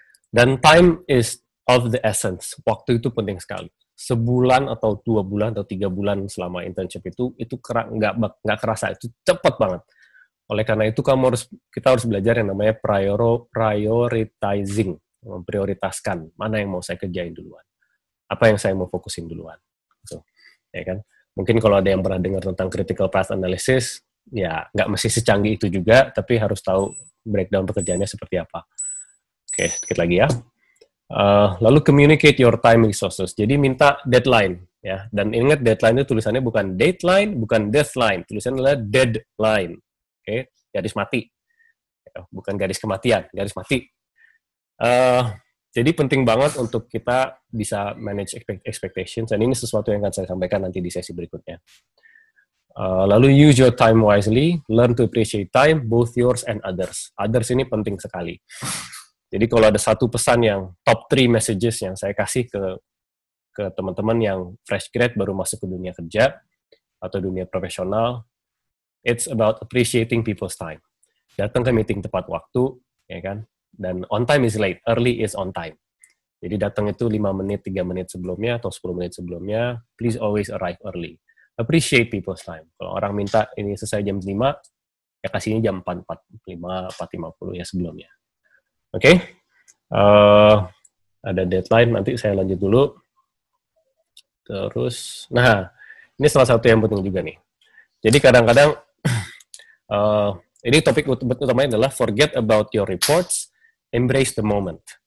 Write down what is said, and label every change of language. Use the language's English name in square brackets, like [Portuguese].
[Indonesian] Dan [English] time is of the essence. [Indonesian] Waktu itu penting sekali. Sebulan atau 2 bulan atau 3 bulan selama internship itu nggak kerasa, itu cepat banget. Oleh karena itu kita harus belajar yang namanya prioritizing, memprioritaskan mana yang mau saya kerjain duluan, apa yang saya mau fokusin duluan. So, ya kan? Mungkin kalau ada yang pernah dengar tentang critical path analysis, ya nggak mesti secanggih itu juga, tapi harus tahu breakdown pekerjaannya seperti apa. Oke, sedikit lagi ya. Lalu [English] communicate your time resources. [Indonesian] Jadi minta deadline, ya. Dan ingat deadline itu tulisannya bukan dateline, bukan deathline. Tulisannya adalah deadline. Oke, garis mati. Bukan garis kematian, garis mati. Jadi penting banget untuk kita bisa [English] manage expectations. [Indonesian] Dan ini sesuatu yang akan saya sampaikan nanti di sesi berikutnya. Lalu [English] use your time wisely, learn to appreciate time, both yours and others. [Indonesian] Others ini penting sekali. Jadi kalau ada satu pesan yang [English] top 3 messages [Indonesian] yang saya kasih ke teman-teman yang fresh grad baru masuk ke dunia kerja atau dunia profesional, [English] it's about appreciating people's time. [Indonesian] Datang ke meeting tepat waktu, ya kan? Dan [English] on time is late, early is on time. [Indonesian] Jadi datang itu 5 menit, 3 menit sebelumnya atau 10 menit sebelumnya, [English] please always arrive early. Appreciate people's time. [Indonesian] Kalau orang minta ini selesai jam 5, ya kasihnya jam 4.45, 4.50 ya sebelumnya. Oke? Ada deadline, nanti saya lanjut dulu. Terus, nah, ini salah satu yang penting juga nih. Jadi kadang-kadang, ini topik utamanya adalah [English] forget about your reports, embrace the moment.